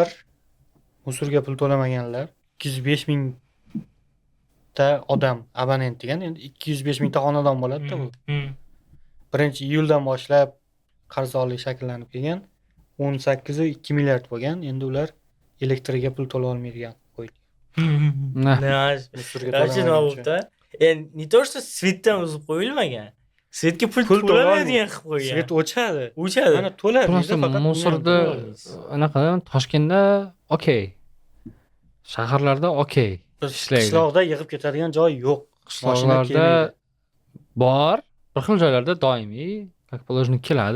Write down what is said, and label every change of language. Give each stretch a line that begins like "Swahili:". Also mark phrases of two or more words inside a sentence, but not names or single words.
Uzbek: Musurga pul to'lamaganlar 205 ming odam abonent degan, endi 205 mingta xonadon bo'ladi-da bu. 1-iyuldan boshlab qarzdorlik shakllanib kelgan. 18 2 milliard bo'lgan. Endi ular elektriga pul to'la olmaydigan qo'ydi. Nima endi
Russian: не то что
Uzbek: svetdan uzib qo'yilmagan. Svetga pul to'lanadigan qilib qo'ygan. Svet o'chadi. Mana to'ladi. Faqat musorda anaqa Toshkentda okey. Shaharlarda okey. Qishloqda yig'ib ketadigan joy yo'q. Qishloqlarda bor, bir xil joylarda doimiy,
Russian: как положено
Uzbek: keladi.